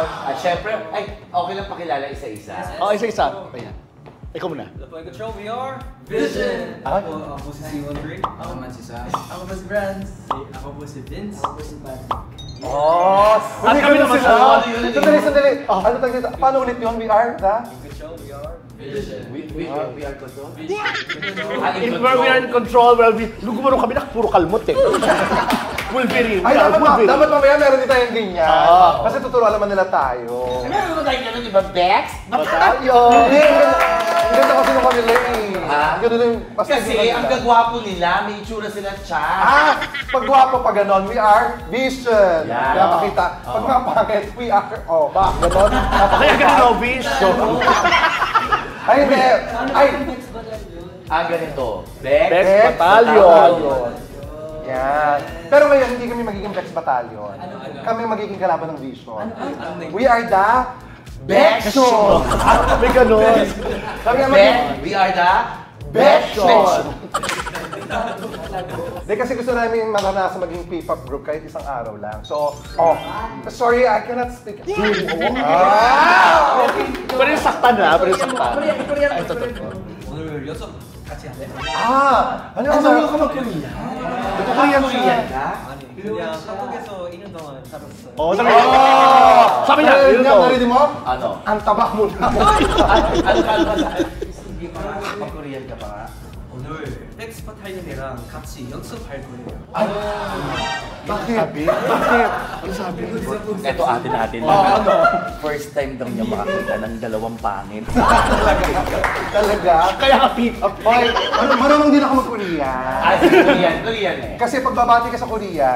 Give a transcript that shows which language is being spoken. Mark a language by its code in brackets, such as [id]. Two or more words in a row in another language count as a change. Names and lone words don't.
[tl] At siyempre, ay, okay lang pakilala isa-isa. Oh, isa-isa. Ayan. Ikaw muna. [en] Lapoy Control, we are Vision! [tl] Ako po si C13. Ako man si Sam. Ako po si Franz. Ako po si Vince. Ako po si Pat. Oh, At kami naman sila. sa- Sandali. Ano tag dito? Paano ulit yun? [en] We are the? Control, we are Vision. We are control. If we are in control, well, [tl] nung gumano kami na, puro kalmot eh. Wolverine. Ay, dapat mamaya meron din tayong ganyan. Oo. Kasi tuturuan naman nila tayo. Meron ba tayong gano'n, di ba, Bex? Batalyon! Hindi, ang ganda kasi nung kanila eh. Ah? Ang ganda yung Kasi ang gagwapo nila, may itsura sila chan. pag gwapo pa ganon, [en] we are Vision. [tl] Yan. Kaya makita, pag mga pangit, [en] we are, [tl] ganon. Kaya ganun, no, Vision. Ay, hindi. Ay, Ang ganito, Bex. Bex Battalion. Yan. Pero ngayon, hindi kami magiging Bex Battalion. Kami magiging kalaban ng Vision. [en] We are the Bexon. [tl] May ganun. Kami ang magiging [en] We are the Bexon. [tl] Hindi kasi gusto namin maranasan maging [en] P-pop group [tl] kahit isang araw lang. [en] So, sorry, I cannot speak. [tl] Pero yung saktan na, pero yung saktan. Ay, totoo. [ko] 오늘 연습 같이 할래? [tl] Ano yung sabi ko Korean ka? [ko] 아니 그냥 한국에서 2년 동안 살았어요. [tl] Oo, sabi niya. Sabi niya, yun to. Narinig mo? Ano? Ang taba mo na. Ano ka ba sa... Hindi pa Korean ka pa nga. [ko] 오늘 엑스 바탈리언이랑 같이 연습할 거예요. [tl] Bakit? Ano sabi? Ito atin-atin Oo, lang. ano? [en] First time [tl] daw niya makakita ng dalawang pangit. Talaga? Kaya ka [en] pick up. [tl] Okay, marunong din ako mag-Korean. Korean eh. Kasi pagbabati ka sa Korean,